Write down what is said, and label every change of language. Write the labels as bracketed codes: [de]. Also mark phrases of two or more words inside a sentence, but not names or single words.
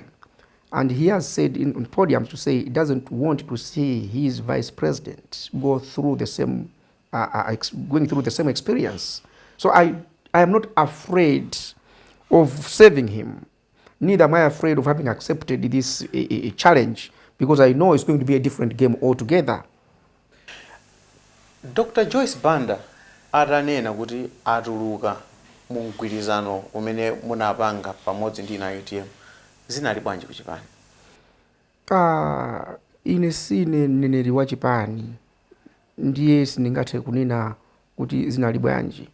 [en] And he has said on podiums to say he doesn't want to see his vice president go through the same, going through the same experience. So I am not afraid of saving him. Neither am I afraid of having accepted this challenge, because I know it's going to be a different game altogether. Dr. [ny] Joyce Banda atanena kuti atuluka mu mgwirizano umene munapanga pamodzi ndi UTM. Zinali bwanji ku chipani? Ine sine mneneri wa chipani, ndiye sindingathe kunena kuti zinali bwanji.